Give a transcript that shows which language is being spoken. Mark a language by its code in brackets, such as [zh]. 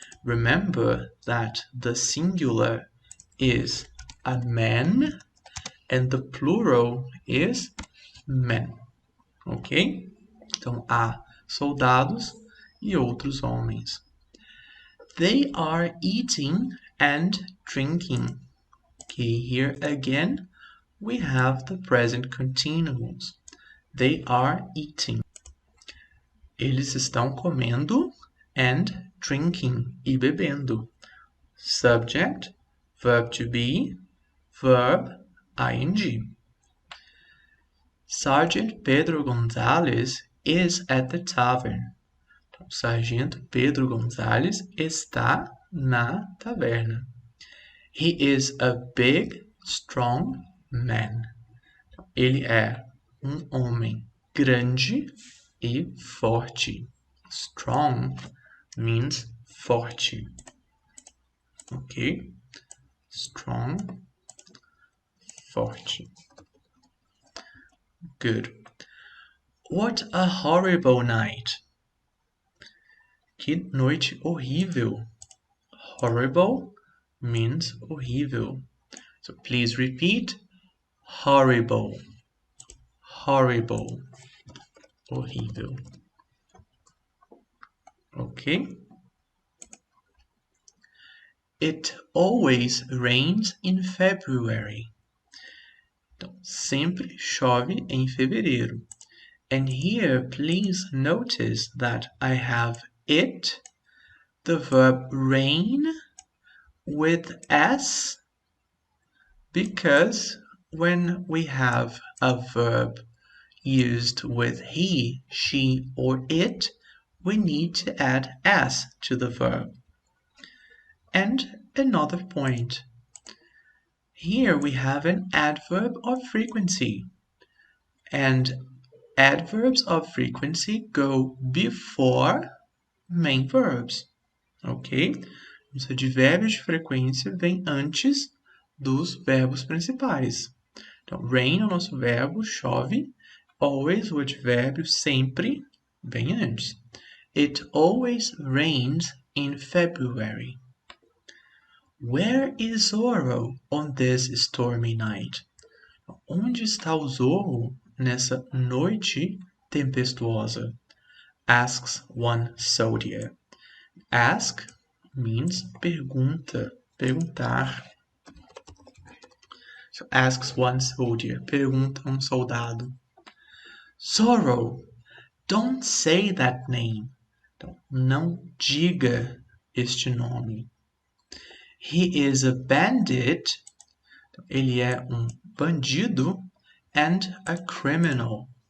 [en] Remember that the singular is a man and the plural is men. Ok? [pt] Então, há soldados e outros homens. [en] They are eating and drinking. Okay, here again we have the present continuous. They are eating. [pt] Eles estão comendo [en] and drinking [pt] e bebendo. [en] Subject, verb to be, verb, ing. Sergeant Pedro Gonzalez is at the tavern. [pt] Então, Sargento Pedro Gonzalez está na taverna. [en] He is a big, strong man. [pt] Ele é homem grande e forte. [en] Strong means forte. Ok? Strong, forte. Good. What a horrible night. [pt] Que noite horrível. [en] Horrible means horrível. So please repeat. horrible, horrible, horrível. Ok? It always rains in February. [pt] Então, sempre chove em fevereiro. [en] And here, please notice that I have it, the verb rain, with S, because when we have a verb used with he, she, or it, we need to add S to the verb. And another point. Here we have an adverb of frequency. And adverbs of frequency go before main verbs. Ok? [pt] Os advérbios de frequência vêm antes dos verbos principais. Então, rain é o nosso verbo, chove. Always, o advérbio sempre, vem antes. [en] It always rains in February. Where is Zorro on this stormy night? [pt] Onde está o Zorro nessa noite tempestuosa? [en] Asks one soldier. Ask means pergunta, perguntar. So asks one soldier, [pt] pergunta soldado. [en] Zorro, don't say that name. [pt] Então, não diga este nome. [en] He is a bandit. [pt] Então, ele é bandido [en] and a criminal.